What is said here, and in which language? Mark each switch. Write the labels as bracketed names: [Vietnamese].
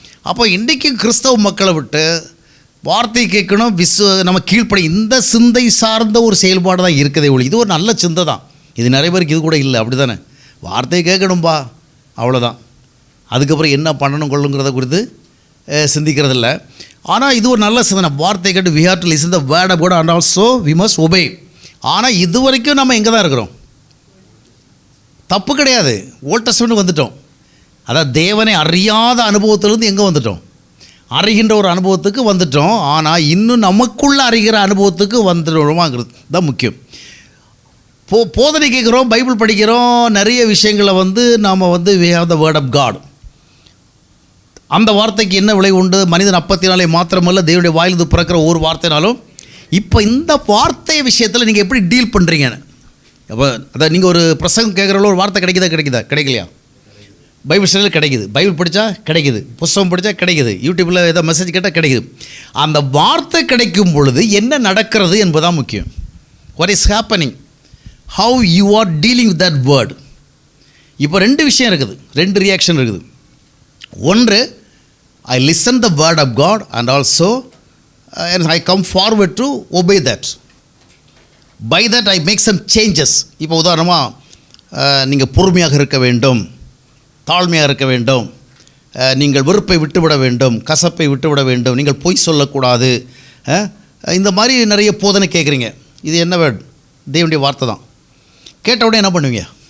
[Tamil] அப்போ இன்றைக்கு கிறிஸ்தவ மக்களை விட்டு வார்த்தை கேட்கணும், நம்ம கீழ்ப்படி, இந்த சிந்தை சார்ந்த ஒரு செயல்பாடு தான் இருக்குதே ஒளி. இது ஒரு நல்ல சிந்தை தான். இது நிறைய பேருக்கு இது கூட இல்லை, அப்படி தானே? வார்த்தையை கேட்கணும்பா, அவ்வளோதான். அதுக்கப்புறம் என்ன பண்ணணும் கொள்ளுங்கிறத குறித்து சிந்திக்கிறதில்ல. ஆனால் இது ஒரு நல்ல சிந்தனை. வார்த்தை கேட்டு [English] we have to listen the word of God and also we must obey. [Tamil] ஆனால் இது வரைக்கும் நம்ம எங்கே தான் இருக்கிறோம்? தப்பு கிடையாது. ஓல்ட் டெஸ்டமென்ட் வந்துட்டோம். அதாவது தேவனை அறியாத அனுபவத்திலேருந்து எங்கே வந்துட்டோம்? அறிகின்ற ஒரு அனுபவத்துக்கு வந்துட்டோம். ஆனால் இன்னும் நமக்குள்ளே அறிகிற அனுபவத்துக்கு வந்துடுவோமாங்கிறது தான் முக்கியம். போதனை கேட்குறோம், பைபிள் படிக்கிறோம், நிறைய விஷயங்களை நாம் [English] we have the word of God. [Tamil] அந்த வார்த்தைக்கு என்ன விலை உண்டு? மனிதன் அப்பத்தினாலே மாத்திரமல்ல தேவனுடைய வாயிலிருந்து பிறக்கிற ஒரு வார்த்தைனாலும். இப்போ இந்த வார்த்தை விஷயத்தில் நீங்கள் எப்படி டீல் பண்ணுறீங்க? அப்போ அதான் நீங்கள் ஒரு பிரசங்கம் கேட்குறவங்கள ஒரு வார்த்தை கிடைக்கலையா? பைபிள் ஸ்டடியில் கிடைக்குது, பைபிள் படித்தா கிடைக்குது, புத்தகம் படித்தா கிடைக்குது, யூடியூப்பில் ஏதோ மெசேஜ் கேட்டால் கிடைக்குது. அந்த வார்த்தை கிடைக்கும் பொழுது என்ன நடக்கிறது என்பதுதான் முக்கியம். [English] What is happening, how you are dealing with that word. [Tamil] இப்போ ரெண்டு விஷயம் இருக்குது, ரெண்டு ரியாக்ஷன் இருக்குது. ஒன்று, [English] I listen the word of God and also and I come forward to obey that. By that I make some changes. [Tamil] இப்போ உதாரணமாக நீங்கள் பொறுமையாக இருக்க வேண்டும், தாழ்மையாக இருக்க வேண்டும், நீங்கள் வெறுப்பை விட்டுவிட வேண்டும், கசப்பை விட்டுவிட வேண்டும், நீங்கள் பொய் சொல்லக்கூடாது, இந்த மாதிரி நிறைய போதனை கேட்குறீங்க. இது என்ன வேர்ட்? தேவனுடைய வார்த்தை தான். கேட்ட உடனே என்ன பண்ணுவீங்க?